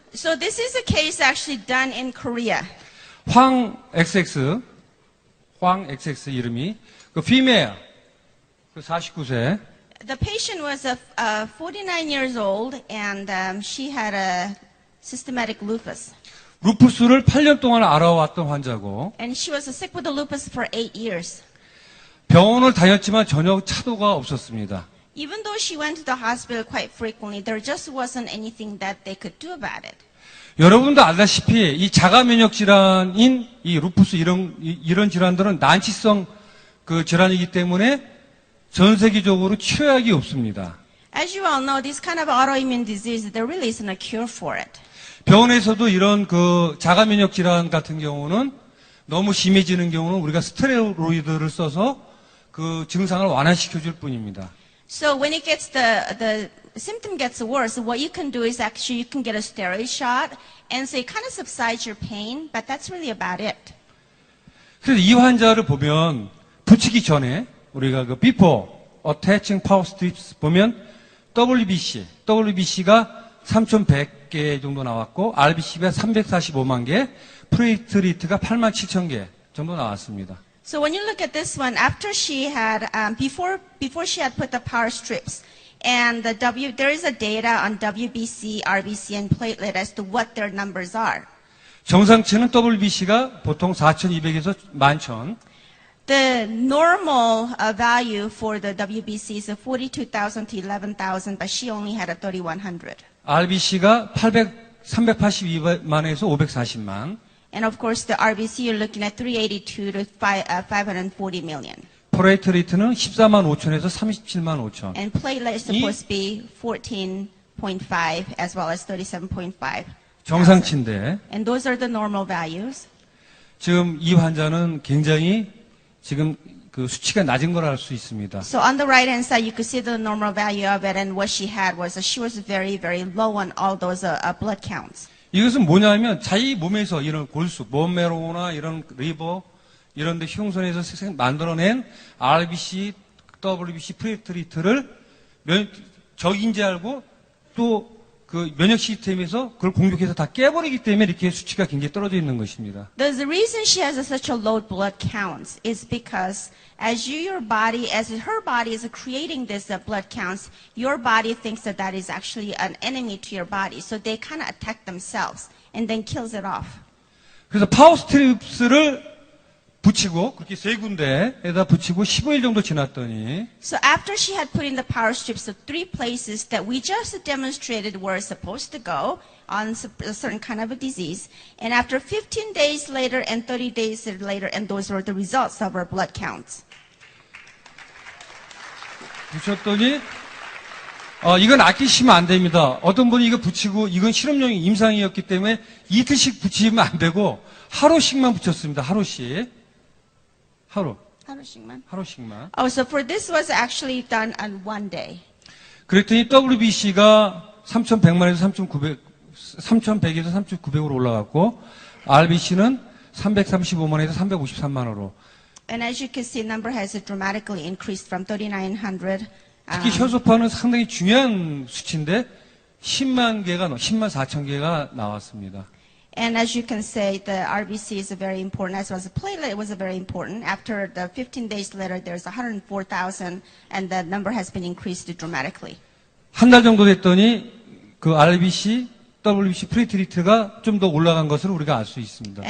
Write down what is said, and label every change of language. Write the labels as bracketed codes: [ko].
[en] So this is a case actually done in Korea. [ko] 황 XX 이름이 female 49세. [en] The patient was 49 years old and she had a systematic lupus. [ko] 루푸스를 8년 동안 알아왔던 환자고 [en] And she was sick with the lupus for 8 years. [ko] 병원을 다녔지만 전혀 차도가 없었습니다. [en] Even though she went to the hospital quite frequently, there just wasn't anything that they could do about it. [ko] 여러분도 알다시피 이 자가 면역 질환인 이 루푸스 이런 질환들은 난치성 질환이기 때문에 전 세계적으로 치료약이 없습니다. [en] As you all know, this kind of autoimmune disease, there really isn't a cure for it. [ko] 병원에서도 이런 자가 면역 질환 같은 경우는 너무 심해지는 경우는 우리가 스테로이드를 써서 그 증상을 완화시켜 줄 뿐입니다. [en] So when it gets the symptom gets worse, what you can do is actually you can get a steroid shot, and so it kind of subsides your pain, but that's really about it. [ko] 그래서 이 환자를 보면 붙이기 전에 우리가 [en] before attaching power strips [ko] 보면 WBC가 3,100개 정도 나왔고 RBC가 345만 개, 플레이트리트가 87,000개 정도 나왔습니다. [en] So when you look at this one, after she had before she had put the power strips, and there is a data on WBC, RBC, and platelet as to what their numbers are. [ko] 정상치는 WBC가 보통 4,200에서 11,000. [en] The normal value for the WBC is 42,000 to 11,000, but she only had a 3,100. [ko] RBC가 382만에서 540만. [en] And of course, the RBC, you're looking at 382 to 540 million. [ko] 플레이트리트는 14만 5천에서 37만 5천. [en] And platelet is supposed to be 14.5 as well as 37.5. [ko] 정상치인데 [en] And those are the normal values. [ko] 지금 이 환자는 굉장히 지금 수치가 낮은 걸 알 수 있습니다. [en] So on the right hand side, you could see the normal value of it, and what she had was she was very, very low on all those blood counts. [ko] 이것은 뭐냐면 자기 몸에서 이런 골수, 본메로나 이런 리버 이런 데 흉선에서 만들어낸 RBC, WBC, 플레이트리트를 적인 줄 알고 또 면역 시스템에서 그걸 공격해서 다 깨버리기 때문에 이렇게 수치가 굉장히 떨어져 있는 것입니다. [en] The reason she has such a low blood counts is because as her body is creating this blood counts, your body thinks that is actually an enemy to your body. So they kind of attack themselves and then kills it off. [ko] 그래서 파워 스트립스를 붙이고 그렇게 세 군데에다 붙이고 15일 정도 지났더니 [en] So after she had put in the power strips of 3 places that we just demonstrated were supposed to go on a certain kind of a disease, and after 15 days later and 30 days later, and those were the results of our blood counts. [ko] 붙였더니 이건 아끼시면 안 됩니다. 어떤 분이 이거 붙이고 이건 실험용 임상이었기 때문에 이틀씩 붙이면 안 되고 하루씩만 붙였습니다. 하루씩. 하루씩만. [en] Oh, so for this was actually done on one day. [ko] 그랬더니 WBC가 3,100만에서 3,100에서 3,900으로 올라갔고 RBC는 335만에서 353만으로. [en] And as you can see, number has dramatically increased from 3,900. [ko] 특히 혈소판은 상당히 중요한 수치인데 10만 4천 개가 나왔습니다. [en] And as you can say, the RBC is very important, as well as the platelet was very important. After the 15 days later, there's 104,000, and the number has been increased dramatically. [ko] 한 달 정도 됐더니 그 RBC, WBC 플레이트리트가 좀 더 올라간 것을 우리가 알 수 있습니다.